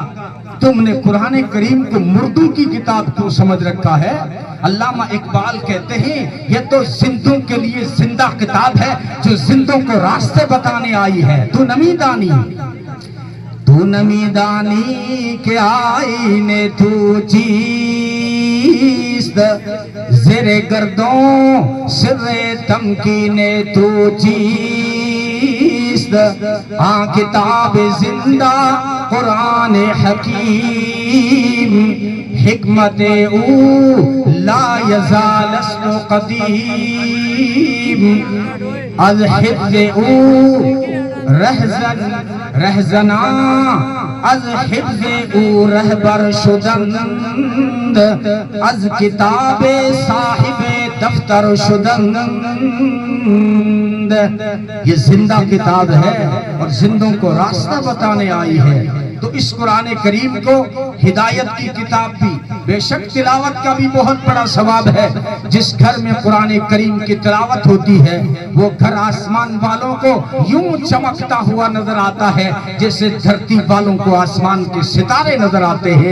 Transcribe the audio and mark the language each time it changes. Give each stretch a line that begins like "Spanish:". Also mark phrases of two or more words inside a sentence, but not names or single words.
Urdu: تم نے قرآن کریم کو مردوں کی کتاب کیوں سمجھ رکھا ہے؟ علامہ اقبال کہتے ہیں یہ تو زندوں کے لیے زندہ کتاب ہے جو زندوں کو راستے بتانے آئی ہے۔
Persian: تو نمی دانی کے آئینے تو چیست، زیر گردوں سر تمکینے تو چیست، آن کتاب زندہ قرآن حکیم، حکمت او لا یزال اسم قدیم، از حفظ او رہزنا، از حفظ او رہبر شدند، از کتاب صاحب دفتر شدند۔
Urdu: یہ زندہ کتاب ہے اور زندوں کو راستہ بتانے آئی ہے۔ تو اس قرآن کریم کو ہدایت کی کتاب بھی، بے شک تلاوت کا بھی بہت بڑا ثواب ہے۔ جس گھر میں قرآن کریم کی تلاوت ہوتی ہے وہ گھر آسمان والوں کو یوں چمکتا ہوا نظر آتا ہے جیسے دھرتی والوں کو آسمان کے ستارے نظر آتے ہیں۔